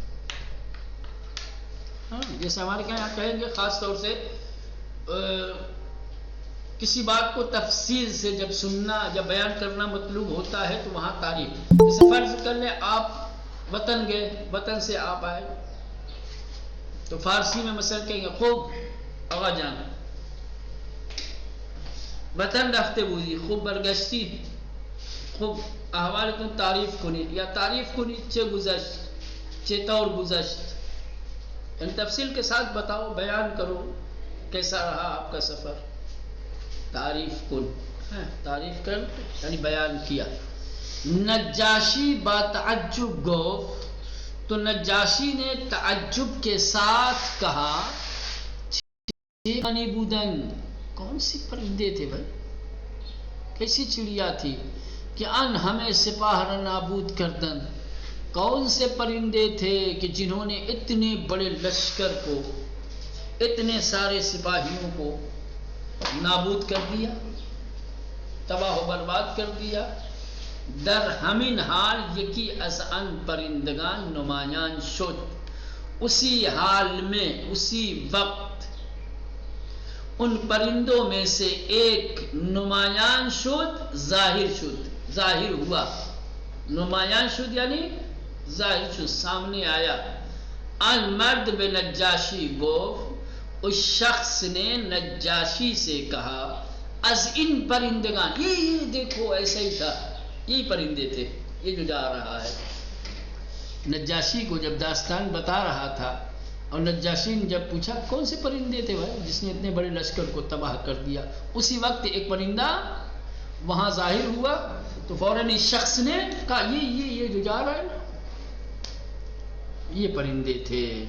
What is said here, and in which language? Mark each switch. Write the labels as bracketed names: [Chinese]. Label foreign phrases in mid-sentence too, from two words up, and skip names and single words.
[Urdu] جیسے ہمارے یہاں کہیں گے خاص طور سے کسی بات کو تفصیل سے جب سننا، جب بیان کرنا مطلوب ہوتا ہے تو وہاں تعریف. جیسے فرض کر لیں آپ وطن گئے، وطن سے آپ آئے تو فارسی میں مثلا کہیں گے [Persian] خوب آقا جان وطن رفته بودی، خوب برگشتی، خوب احوالتون تعریف کنید یا تعریف کنید چه گذشت، چطور گذشت. [Urdu] یعنی تفصیل کے ساتھ بتاؤ، بیان کرو کیسا رہا آپ کا سفر. [Persian] تعریف کن، [Urdu] تعریف کر یعنی بیان کیا. [Persian] نجاشی با تعجب گفت، [Urdu] تو نجاشی نے تعجب کے ساتھ کہا [Persian] چیانی بودن، [Urdu] کون سی پرندے تھے بھائی، کیسی چڑیا تھی کہ [Persian] ان ہمیں سپاہ را نابود کردن. [Urdu] کون سے پرندے تھے کہ جنہوں نے اتنے بڑے لشکر کو، اتنے سارے سپاہیوں کو نابود کر دیا، تباہ و برباد کر دیا. [Persian] در ہمین حال یکی از ان پرندگان نمایان شد، [Urdu] اسی حال میں، اسی وقت ان پرندوں میں سے ایک [Persian] نمایان شد، ظاہر شد، [Urdu] ظاہر ہوا. [Persian] نمایان شد [Urdu] یعنی [Persian] ظاہر شد، [Urdu] سامنے آیا. [Persian] ان مرد بے نجاشی گفت، [Urdu] اس شخص نے نجاشی سے کہا [Persian] از ان پرندگان، [Urdu] یہ دیکھو ایسا ہی تھا، یہی پرندے تھے یہ جو جا رہا ہے. نجاشی کو جب داستان بتا رہا تھا اور نجاشی نے جب پوچھا کون سے پرندے تھے بھائی جس نے اتنے بڑے لشکر کو تباہ کر دیا، اسی وقت ایک پرندہ وہاں ظاہر ہوا تو فوراً اس شخص نے کہا یہ جو جا رہا ہے نا یہ پرندے تھے.